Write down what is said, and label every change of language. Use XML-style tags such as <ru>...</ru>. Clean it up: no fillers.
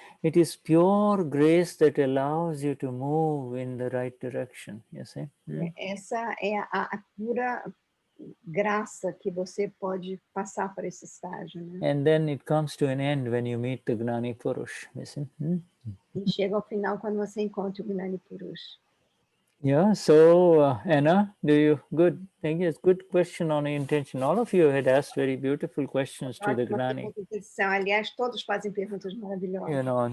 <en>It is pure grace that allows you to move in the right direction, you see.</en> <pt>Essa é a pura graça que você pode passar por esse estágio, né?</pt> <en>And then it comes to an end when you meet the Gnani Purush, you see.</en> <pt>E chega ao final quando você encontra o Gnani Purush.</pt> <en>Yeah, so Anna, good. Thank you. It's good question on intention. All of you had asked very beautiful questions to the Gnani.</en> <pt>Aliás, todos fazem perguntas maravilhosas.</pt>